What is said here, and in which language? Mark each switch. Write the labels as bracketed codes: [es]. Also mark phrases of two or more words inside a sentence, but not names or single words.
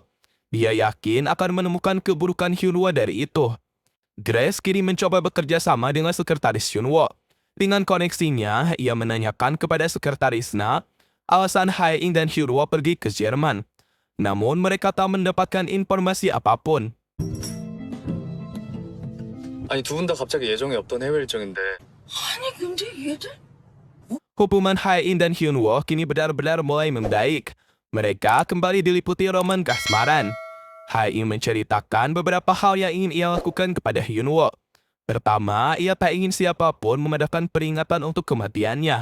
[id] Dia yakin akan menemukan keburukan Hyunwoo dari itu. Grace kini mencoba bekerja sama dengan sekretaris Hyunwoo. Dengan koneksinya, ia menanyakan kepada sekretarisnya alasan Hae-in dan Hyunwoo pergi ke Jerman. Namun mereka tak mendapatkan informasi apapun. [ko] 아니 두 분 다 갑자기 예정이 없던 해외 일정인데 아니 근데 얘들 [id] Hubungan Hae-in dan Hyunwoo kini benar-benar mulai membaik. Mereka kembali diliputi roman kasmaran. Hae-in menceritakan beberapa hal yang ingin ia lakukan kepada Hyunwoo. Pertama, ia tak ingin siapapun memadakan peringatan untuk kematiannya.